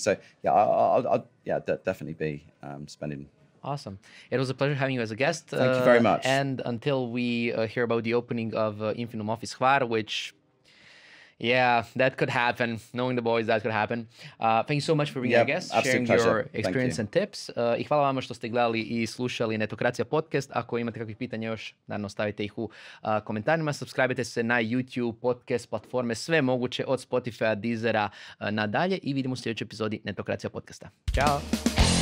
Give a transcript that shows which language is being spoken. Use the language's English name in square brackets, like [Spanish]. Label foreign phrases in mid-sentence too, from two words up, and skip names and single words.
[English] So I'll definitely be spending. Awesome. It was a pleasure having you as a guest. Thank you very much. And until we hear about the opening of Infinum office Hvar, which... Yeah, that could happen. Knowing the boys, that could happen. Thank you so much for being our guest, sharing your experience and tips. [Croatian] I hvala vama što ste gledali i slušali Netokracija Podcast. Ako imate kakvih pitanja još, naravno stavite ih u komentarima. Subscribe-te se na YouTube, podcast, platforme, sve moguće od Spotify, Deezera nadalje i vidimo u sljedećoj epizodi Netokracija Podcasta. Ćao!